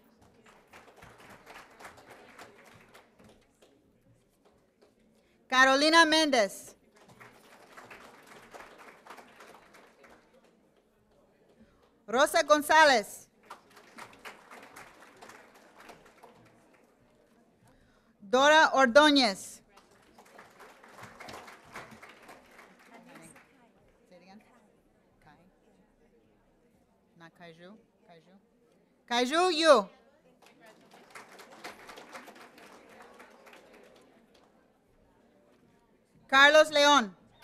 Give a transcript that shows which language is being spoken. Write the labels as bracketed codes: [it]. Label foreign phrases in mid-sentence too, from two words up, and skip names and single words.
[en] Carolina Méndez. Rosa González. Dora Ordóñez. Say it again. Kai. Not Kaiju. Kaiju. Kaiju Yu. Carlos León.